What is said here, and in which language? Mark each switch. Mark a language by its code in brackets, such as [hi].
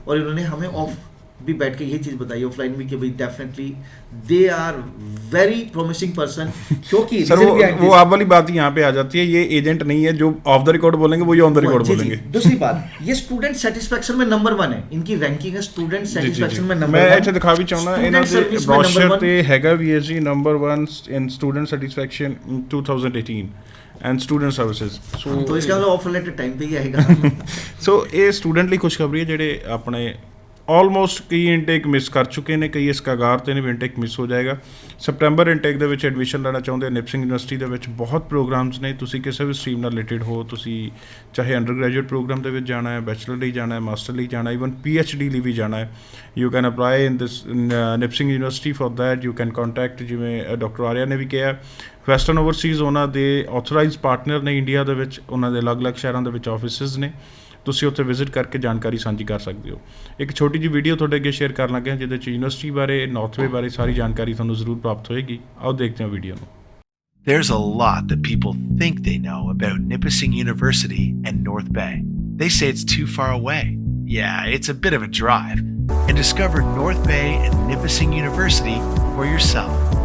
[hi] और इन्होंने हमें ऑफ भी बैठ के ये चीज़ बताई ऑफलाइन भी कि भाई definitely [en] They are very promising person. [hi] क्योंकि सर वो आप वाली बात यहाँ पे आ जाती है, ये एजेंट नहीं है जो [en] off the record [hi] बोलेंगे वो ये [en] on the record [hi] बोलेंगे। दूसरी बात, ये स्टूडेंट सेटिस्फेक्शन में नंबर 1 है, इनकी रैंकिंग है स्टूडेंट सेटिस्फेक्शन में नंबर 1। [pa] मैं ਇੱਥੇ ਦਿਖਾ ਵੀ ਚਾਹੁੰਦਾ ਇਹਨਾਂ ਦੇ ਬ੍ਰੋਸ਼ਰ ਤੇ ਹੈਗਾ ਵੀ ਹੈ ਜੀ ਨੰबर 1 [en] in student satisfaction in 2018 and student services। so [hi] तो इसका मतलब ऑफर लेटर टाइम पे ही आएगा। [pa] ਸੋ ਇਹ ਸਟੂਡੈਂਟ ਲਈ ਖੁਸ਼ਖਬਰੀ ਹੈ ਜਿਹੜੇ ਆਪਣੇ ਆਲਮੋਸਟ ਕਈ ਇਨਟੇਕ ਮਿਸ ਕਰ ਚੁੱਕੇ ਨੇ, ਕਈ ਇਸ ਕਗਾਰ ਤੇ ਨੇ ਵੀ ਇਨਟੇਕ ਮਿਸ ਹੋ ਜਾਏਗਾ। ਸਪਟੈਂਬਰ ਇਨਟੇਕ ਦੇ ਵਿੱਚ ਐਡਮਿਸ਼ਨ ਲੈਣਾ ਚਾਹੁੰਦੇ ਨਿਪਸਿੰਗ ਯੂਨੀਵਰਸਿਟੀ ਦੇ ਵਿੱਚ ਬਹੁਤ ਪ੍ਰੋਗਰਾਮਸ ਨੇ। ਤੁਸੀਂ ਕਿਸੇ ਵੀ ਸਟਰੀਮ ਨਾਲ ਰਿਲੇਟਡ ਹੋ, ਤੁਸੀਂ ਚਾਹੇ ਅੰਡਰ ਗ੍ਰੈਜੂਏਟ ਪ੍ਰੋਗਰਾਮ ਦੇ ਵਿੱਚ ਜਾਣਾ ਹੈ, ਬੈਚਲਰ ਲਈ ਜਾਣਾ ਹੈ, ਮਾਸਟਰ ਲਈ ਜਾਣਾ, ਈਵਨ PhD ਲਈ ਵੀ ਜਾਣਾ ਹੈ, [en] You can apply in this Nipissing University for that. You can contact, [pa] ਜਿਵੇਂ ਡਾਕਟਰ ਆਰਿਆ ਨੇ ਵੀ ਕਿਹਾ, ਵੈਸਟਰਨ ਓਵਰਸੀਜ਼ ਉਹਨਾਂ ਦੇ ਆਥੋਰਾਈਜ਼ਡ ਪਾਰਟਨਰ ਨੇ ਇੰਡੀਆ ਦੇ ਵਿੱਚ, ਉਹਨਾਂ ਦੇ ਅਲੱਗ-ਅਲੱਗ ਸ਼ਹਿਰਾਂ ਦੇ ਵਿੱਚ ਆਫਿਸਿਸ ਨੇ। ਤੁਸੀਂ ਉੱਥੇ ਵਿਜ਼ਿਟ ਕਰਕੇ ਜਾਣਕਾਰੀ ਸਾਂਝੀ ਕਰ ਸਕਦੇ ਹੋ। ਇੱਕ ਛੋਟੀ ਜਿਹੀ ਵੀਡੀਓ ਤੁਹਾਡੇ ਅੱਗੇ ਸ਼ੇਅਰ ਕਰਨ ਲੱਗੇ ਹਾਂ ਜਿਹਦੇ 'ਚ ਯੂਨੀਵਰਸਿਟੀ ਬਾਰੇ, ਨਾਰਥਵੇ ਬਾਰੇ ਸਾਰੀ ਜਾਣਕਾਰੀ ਤੁਹਾਨੂੰ ਜ਼ਰੂਰ ਪ੍ਰਾਪਤ ਹੋਏਗੀ। ਆਓ ਦੇਖਦੇ ਹਾਂ ਵੀਡੀਓ ਨੂੰ। [en] There's a lot that people think they know about Nipissing University and North Bay. They say it's too far away. Yeah, it's a bit of a drive. And discover North Bay and Nipissing University for yourself.